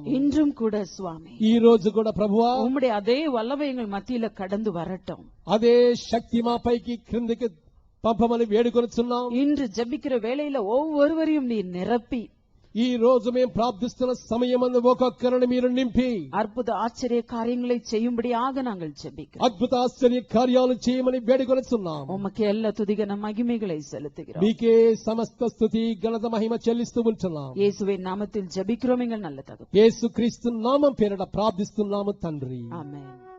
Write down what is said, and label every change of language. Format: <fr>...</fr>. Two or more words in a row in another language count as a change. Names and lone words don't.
<ta>இன்றும் கூட சுவாமி,</ta> <te>ఈ రోజు కూడా ప్రభువా,</te> <ta>உம்முடைய அதே வல்லமை எங்கள் மத்தியில கடந்து வரட்டும்.</ta> <te>అదే శక్తి మాపైకి క్రిందికి పంపమని వేడుకొనుచున్నాం.</te> <ta>இன்று ஜெபிக்கிற வேளையில ஒவ்வொருவரையும் நீர் நிரப்பி,</ta> <te>ఈ రోజు మేము ప్రార్థిస్తున్న సమయమందు ఒక్కొక్కరిని మీరు నింపి</te> <ta>அற்புத ஆச்சரிய காரியங்களை செய்யும்படியாக நாங்கள் ஜெபிக்கிறோம்.</ta> <te>అద్భుత ఆశ్చర్య కార్యాలు చేయమని వేడుకొనుచున్నాం.</te> <ta>உமக்கு எல்லா துதிகன மகிமைகளை செலுத்துகிறோம்.</ta> <te>మీకే సమస్త స్తుతి ఘనత మహిమ చెల్లిస్తూ ఉంటున్నాం.</te> <ta>இயேசுவின் நாமத்தில் ஜெபிக்கிறோம் எங்கள் நல்ல தகப்பனே.</ta> <te>యేసుక్రీస్తు నామం పేరిట ప్రార్థిస్తున్నాము తండ్రి.</te> <ta>ஆமென்.</ta>